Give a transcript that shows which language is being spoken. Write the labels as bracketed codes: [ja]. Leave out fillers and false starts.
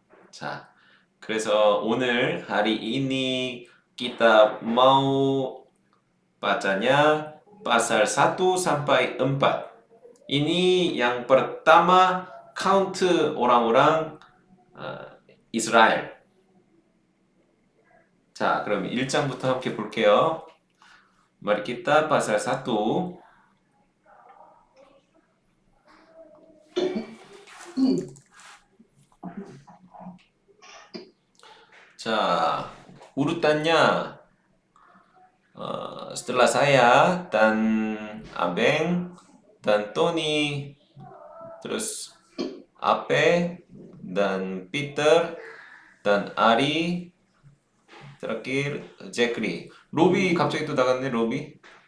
[ko] 자, 그래서 오늘 [id] hari ini kita mau bacanya pasal 1 sampai 4. Ini yang pertama count orang-orang Israel. [ko] 자, 그럼 1장부터 함께 볼게요. [id] Mari kita pasal 1. 자, urutannya setelah saya dan Abeng dan Tony, terus Ape dan Peter dan Ari, terakhir Jekri. [ko] 로비 갑자기 또 나갔네, 로비.